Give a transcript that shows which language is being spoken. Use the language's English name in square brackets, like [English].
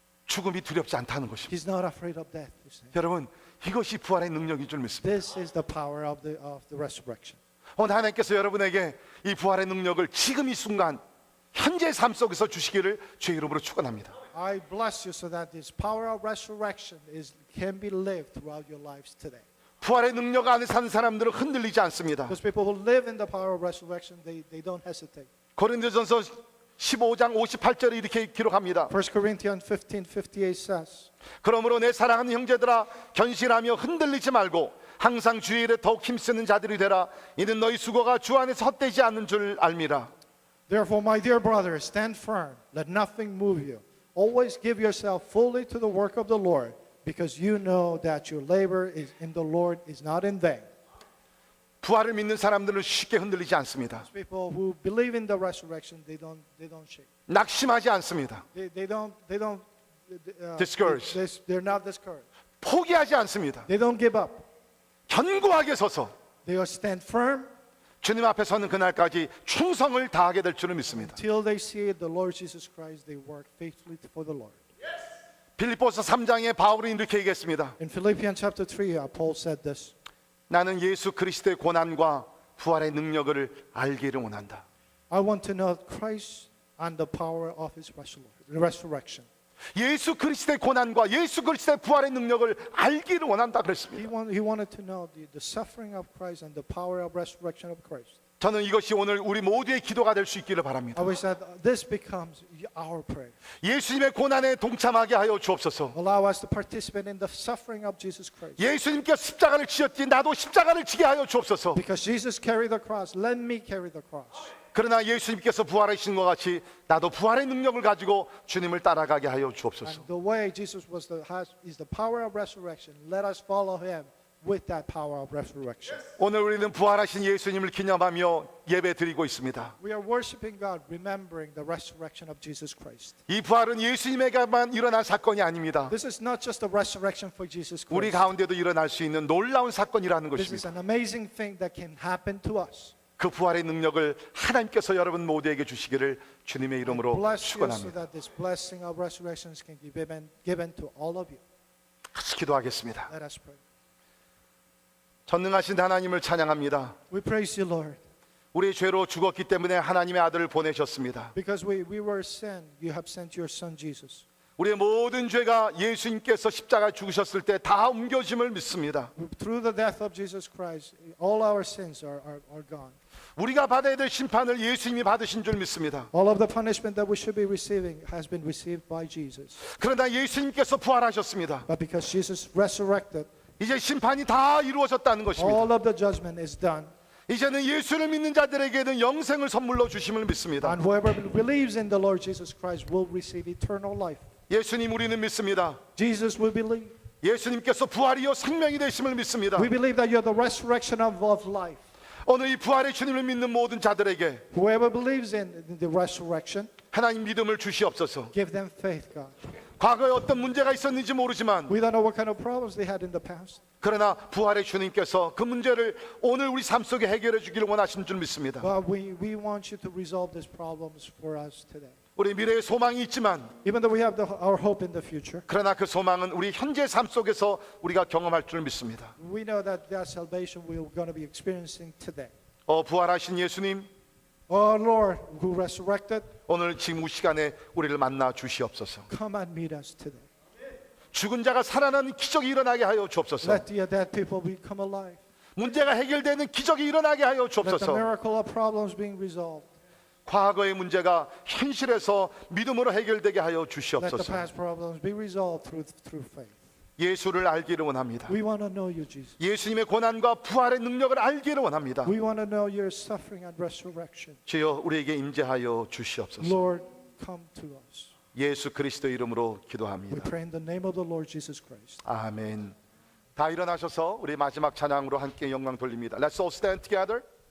[Korean] 죽음이 두렵지 않다는 것입니다. [English] He's not afraid of death. You see. [Korean] 여러분 이것이 부활의 능력인 줄 믿습니다. [English] This is the power of the resurrection. [Korean] 오늘 하나님께서 여러분에게 이 부활의 능력을 지금 이 순간 현재의 삶 속에서 주시기를 주의 이름으로 축원합니다. [English] I bless you so that this power of resurrection can be lived throughout your lives today. [Korean] 부활의 능력 안에 사는 사람들은 흔들리지 않습니다. [English] Those people who live in the power of resurrection, they don't hesitate. [Korean] 고린도전서 15장 58절에 이렇게 기록합니다. [English] 1 Corinthians 15:58 says, [Korean] 그러므로 내 사랑하는 형제들아 견실하며 흔들리지 말고 항상 주의 일에 더욱 힘쓰는 자들이 되라. 이는 너희 수고가 주 안에서 헛되지 않는 줄 알미라. [English] Therefore, my dear brothers, stand firm. Let nothing move you. Always give yourself fully to the work of the Lord, because you know that your labor in the Lord is not in vain. [Korean] 부활을 믿는 사람들은 쉽게 흔들리지 않습니다. [English] People who believe in the resurrection, they don't shake. [Korean] 낙심하지 않습니다. [English] They don't Discouraged. they're not discouraged. [Korean] 포기하지 않습니다. [English] They don't give up. [Korean] 견고하게 서서 [English] They will stand firm [Korean] 주님 앞에 서는 그날까지 충성을 다하게 될 줄을 믿습니다. [English] till they see the Lord Jesus Christ. They work faithfully for the Lord. [Korean] 빌립보서 3장에 바울이 이렇게 얘기했습니다. [English] In Philippians chapter 3, Paul said this. [Korean] 나는 예수 그리스도의 고난과 부활의 능력을 알기를 원한다. [English] I want to know Christ and the power of His resurrection. [Korean] 예수 그리스도의 고난과 예수 그리스도의 부활의 능력을 알기를 원한다 그랬습니다. [English] He wanted to know the suffering of Christ and the power of resurrection of Christ. [Korean] 저는 이것이 오늘 우리 모두의 기도가 될 수 있기를 바랍니다. [English] I wish that this becomes our prayer. [Korean] 예수님의 고난에 동참하게 하여 주옵소서. [English] Allow us to participate in the suffering of Jesus Christ. [Korean] 예수님께 십자가를 지었지 나도 십자가를 지게 하여 주옵소서. [English] Because Jesus carried the cross, let me carry the cross. [Korean] 그러나 예수님께서 부활하신 것 같이 나도 부활의 능력을 가지고 주님을 따라가게 하여 주옵소서. [English] And the way Jesus is the power of resurrection. Let us follow Him with that power of resurrection. [Korean] 오늘 우리는 부활하신 예수님을 기념하며 예배 드리고 있습니다. [English] We are worshiping God, remembering the resurrection of Jesus Christ. [Korean] 이 부활은 예수님에게만 일어난 사건이 아닙니다. [English] This is not just a resurrection for Jesus [Korean] 우리 [English] Christ. [Korean] 가운데도 일어날 수 있는 놀라운 사건이라는 [English] This is [Korean] 것입니다. [English] an amazing thing that can happen to us. [Korean] 그 부활의 능력을 하나님께서 여러분 모두에게 주시기를 주님의 이름으로 [English] Bless you so [Korean] 축원합니다. [English] that this blessing of resurrections can be given to all of you. [Korean] 같이 기도하겠습니다. [English] Let us pray. [Korean] 전능하신 하나님을 찬양합니다. [English] We praise you, Lord. [Korean] 우리의 죄로 죽었기 때문에 하나님의 아들을 보내셨습니다. [English] Because we were sin, you have sent your son Jesus. [Korean] 우리의 모든 죄가 예수님께서 십자가에 죽으셨을 때 다 옮겨짐을 믿습니다. [English] Through the death of Jesus Christ, all our sins are gone. [Korean] 우리가 받아야 될 심판을 예수님이 받으신 줄 믿습니다. [English] All of the punishment that we should be receiving has been received by Jesus. [Korean] 그러나 예수님께서 부활하셨습니다. [English] But because Jesus resurrected, [Korean] 이제 심판이 다 이루어졌다는 것입니다. [English] all of the judgment is done. [Korean] 이제는 예수를 믿는 자들에게는 영생을 선물로 주심을 믿습니다. [English] And whoever believes in the Lord Jesus Christ will receive eternal life. [Korean] 예수님 우리는 믿습니다. [English] Jesus, we believe. [Korean] 예수님께서 부활이요 생명이 되심을 믿습니다. [English] We believe that you're the resurrection of life. [Korean] 오늘 이 부활의 주님을 믿는 모든 자들에게 [English] Whoever believes in the resurrection, [Korean] 하나님 믿음을 주시옵소서. [English] give them faith, God. [Korean] 과거에 어떤 문제가 있었는지 모르지만 [English] We don't know what kind of problems they had in the past. [Korean] 그러나 부활의 주님께서 그 문제를 오늘 우리 삶 속에 해결해 주기를 원하시는 줄 믿습니다. [English] But we want you to resolve these problems for us today. [Korean] 우리 미래에 소망이 있지만 [English] Even though we have our hope in the future, [Korean] 그러나 그 소망은 우리 현재 삶 속에서 우리가 경험할 줄 믿습니다. [English] we know that that salvation we're going to be experiencing today. [Korean] 부활하신 예수님 [English] Oh Lord, who resurrected, [Korean] 오늘 지금 이 시간에 우리를 만나 주시옵소서. [English] come and meet us today. [Korean] 죽은 자가 살아나는 기적이 일어나게 하여 주옵소서. [English] Let the dead people become alive. [Korean] 문제가 해결되는 기적이 일어나게 하여 [English] Let the [Korean] 주옵소서. [English] miracle of problems being resolved. [Korean] 과거의 문제가 현실에서 믿음으로 해결되게 하여 [English] Let the [Korean] 주시옵소서. [English] past problems be resolved through faith. [Korean] 예수를 알기를 원합니다. [English] We want to know you, Jesus. [Korean] 예수님의 고난과 부활의 능력을 알기를 원합니다. [English] We want to know your suffering and resurrection. [Korean] 주여 우리에게 임재하여 주시옵소서. [English] Lord, come to us. [Korean] 예수 그리스도의 이름으로 [English] We [Korean] 기도합니다. [English] pray in the name of the Lord Jesus Christ. [Korean] 아멘. 다 일어나셔서 우리 마지막 찬양으로 함께 영광 돌립니다. [English] Let's all stand together.